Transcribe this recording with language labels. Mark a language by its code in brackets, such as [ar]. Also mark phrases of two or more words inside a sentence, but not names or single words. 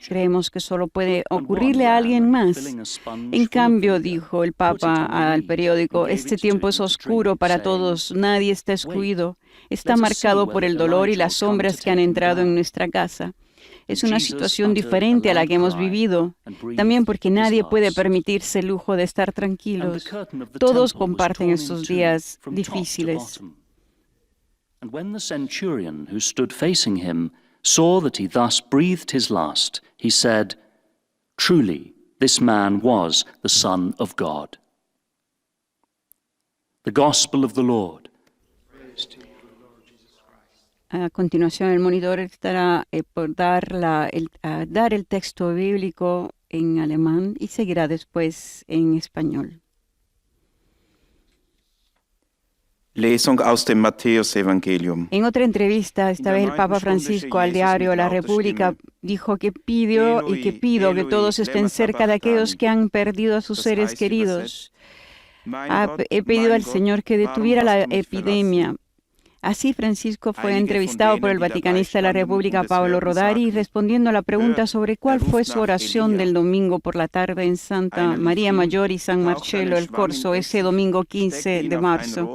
[es] Creemos que solo puede ocurrirle a alguien más. En cambio, dijo el Papa al periódico, este tiempo es oscuro para todos, nadie está excluido, está marcado por el dolor y las sombras que han entrado en nuestra casa. Es una situación diferente a la que hemos vivido, también porque nadie puede permitirse el lujo de estar tranquilos. Todos comparten estos días difíciles. [en] And when the centurion who stood facing him saw that he thus breathed his last, he said, "Truly, this man was the Son of God." The Gospel of the Lord. [es] A continuación, el monitor estará por dar el texto bíblico en alemán y seguirá después en español. [de] Lesung aus dem Matthäus-Evangelium. [es] En otra entrevista, esta vez el Papa Francisco al diario La República dijo que pidió y que pido que todos estén cerca de aquellos que han perdido a sus seres queridos. He pedido al Señor que detuviera la epidemia. Así Francisco fue entrevistado por el vaticanista de la República, Pablo Rodari, respondiendo a la pregunta sobre cuál fue su oración del domingo por la tarde en Santa María Mayor y San Marcello el Corso, ese domingo 15 de marzo.